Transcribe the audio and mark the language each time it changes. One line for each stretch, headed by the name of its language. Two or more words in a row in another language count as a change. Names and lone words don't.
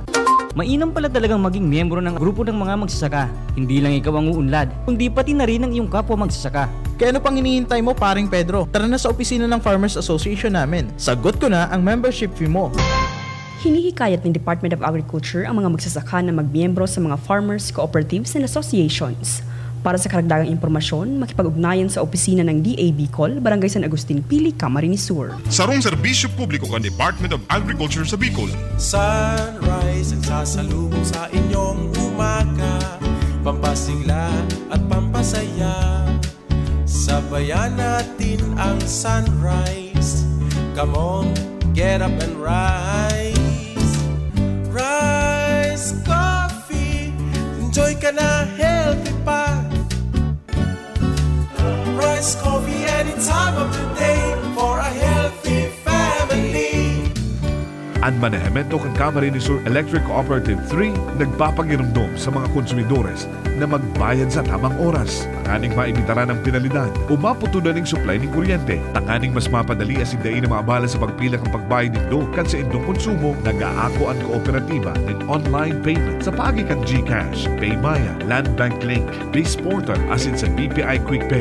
Filipino: Mainam pala talagang maging miyembro ng grupo ng mga magsasaka. Hindi lang ikaw ang uunlad, kundi pati na rin ang iyong kapwa magsasaka. Kaya ano pang hinihintay mo, paring Pedro? Tara na sa opisina ng Farmers Association namin. Sagot ko na ang
English: membership fee
Filipino: mo. Hinihikayat ng Department of Agriculture ang mga magsasaka na magmiyembro sa mga
English: farmers, cooperatives and associations.
Filipino: Para sa karagdagang impormasyon, makipag-ugnayan sa opisina ng DA Bicol, Barangay San Agustin Pili, Camarines Sur.
Bikol: Sarong serbisyo publiko ng Department of Agriculture sa Bicol.
Filipino: Sunrise ang sasalubong sa inyong umaga, pampasigla at pampasaya. Sabayan natin ang sunrise.
English: Come on, get up and rise.
Filipino: Rise Coffee, enjoy ka na, healthy pa.
English: Rise Coffee any time of the day for a healthy family.
Bikol: Ang manehemento ng Camarines Sur Electric Cooperative 3 nagpapagiramdom sa mga konsumidores na magbayad sa tamang oras. Tanganing maibitara ng penalidad, umaputunan ng supply ng kuryente. Tanganing mas mapadali as indain na maabala sa pagpila ng pagbayad nindo kan sa indong konsumo, nag-aako ang kooperatiba ng
English: online payment
Bikol: sa pagikan GCash, PayMaya, Land Bank Link, Base Portal asin sa BPI Quick Pay.